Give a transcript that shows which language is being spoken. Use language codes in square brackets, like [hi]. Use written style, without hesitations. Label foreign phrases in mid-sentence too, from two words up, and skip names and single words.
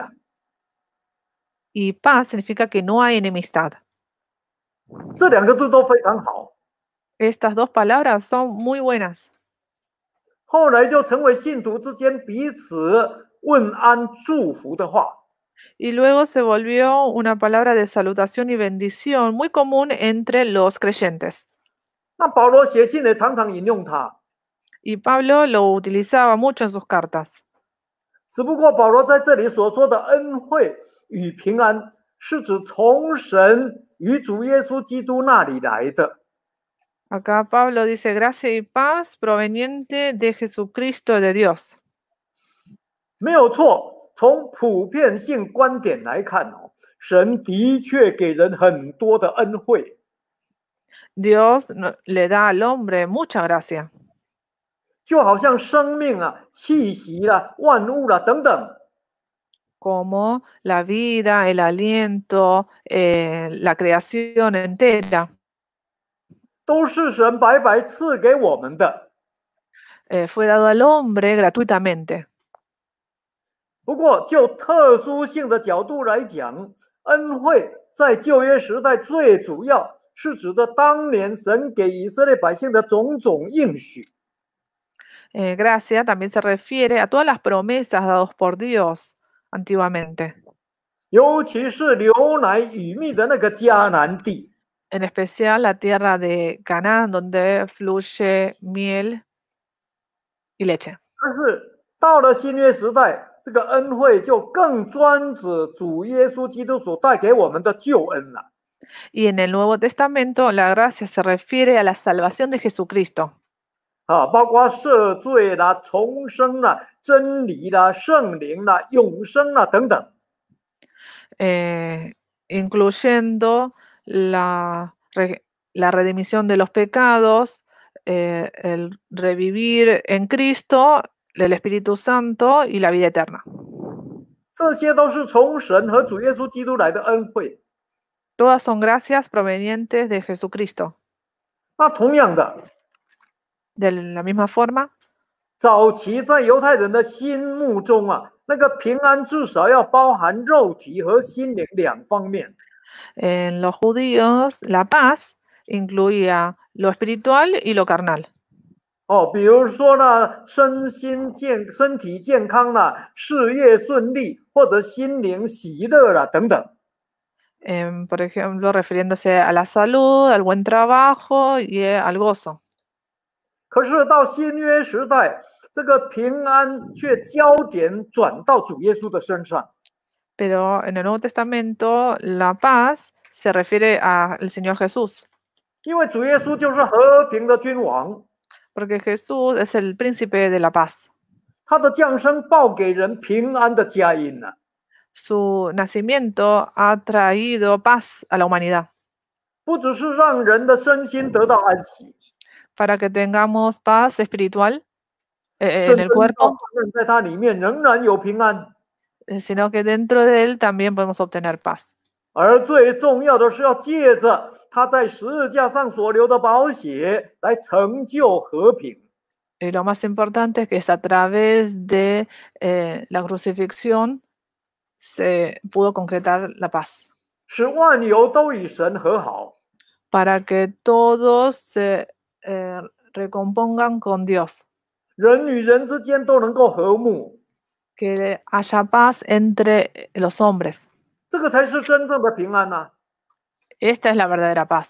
[es] Y paz significa que no hay enemistad. [zh] 这两个字都非常好。 [es] Estas dos palabras son muy buenas. [zh] 后来就成为信徒之间彼此问安祝福的话。 [es] Y luego se volvió una palabra de salutación y bendición muy común entre los creyentes. [zh] 那保罗写信也常常引用它， [es] Y Pablo lo utilizaba mucho en sus cartas. [zh] 只不过保罗在这里所说的恩惠与平安，是指从神与主耶稣基督那里来的。 [es] Acá Pablo dice gracia y paz proveniente de Jesucristo de Dios. [zh] 没有错，从普遍性观点来看哦，神的确给人很多的恩惠， [es] Dios le da al hombre mucha gracia, [zh] 就好像生命啊、气息啦、万物啦等等， [es] como la vida, el aliento, la creación entera. [zh] 都是神白白赐给我们的。 [es] Fue dado al hombre gratuitamente. [zh] 不过，就特殊性的角度来讲，恩惠在旧约时代最主要是指的当年神给以色列百姓的种种应许。 [es] Gracia también se refiere a todas las promesas dadas por Dios antiguamente, [zh] 尤其是流奶与蜜的那个迦南地， [es] en especial la tierra de Canaán, donde fluye miel y leche. [zh] 但是到了新约时代，这个恩惠就更专指主耶稣基督所带给我们的救恩了。 [es] Y en el Nuevo Testamento, la gracia se refiere a la salvación de Jesucristo, [zh] 包括赦罪啦、重生啦、真理啦、圣灵啦、永生啦等等。 [es] incluyendo la redimisión de los pecados, el revivir en Cristo, el Espíritu Santo y la vida eterna. [zh] 这些都是从神和主耶稣基督来的恩惠。 [es] Todas son gracias provenientes de Jesucristo. [zh] 那同样的， [es] De la misma forma, [zh] 早期在犹太人的心目中啊，那个平安至少要包含肉体和心灵两方面。 [es] en los judíos, la paz incluía lo espiritual y lo carnal. [zh] 比如说呢，身体健康啦，事业顺利，或者心灵喜乐啦等等。 [es] Por ejemplo, refiriéndose a la salud, al buen trabajo y al gozo. [zh] 可是到新约时代，这个平安却焦点转到主耶稣的身上。 [es] Pero en el Nuevo Testamento, la paz se refiere al Señor Jesús, [zh] 因为主耶稣就是和平的君王， [es] porque Jesús es el príncipe de la paz. [zh] 他的降生报给人平安的佳音呢。 [es] Su nacimiento ha traído paz a la humanidad, [zh] 不只是让人的身心得到安息， [es] para que tengamos paz espiritual [zh] 甚 [es] en [zh] 至 [es] el cuerpo, [zh] 在它里面仍然有平安。 [es] sino que dentro de él también podemos obtener paz. [zh] 而最重要的是要借着他在十字架上所流的宝血来成就和平。 [es] Y lo más importante es que es a través de la crucifixión se pudo concretar la paz, [zh] 使万有都与神和好。 [es] para que todos se recompongan con Dios, [zh] 人与人之间都能够和睦， [es] que haya paz entre los hombres. [zh] 这个才是真正的平安呐、 [es] Esta es la verdadera paz,